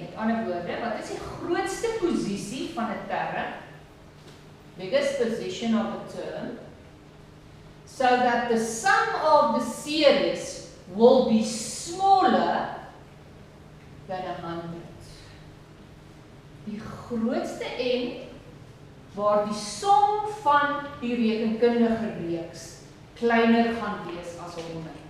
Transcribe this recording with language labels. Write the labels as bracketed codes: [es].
[af] Met ander woorde, wat is die grootste posisie van 'n term? [en] Biggest position of a term, so that the sum of the series will be smaller than 100. [af] Die grootste n waar die som van die rekenkundige reeks kleiner gaan wees as 100.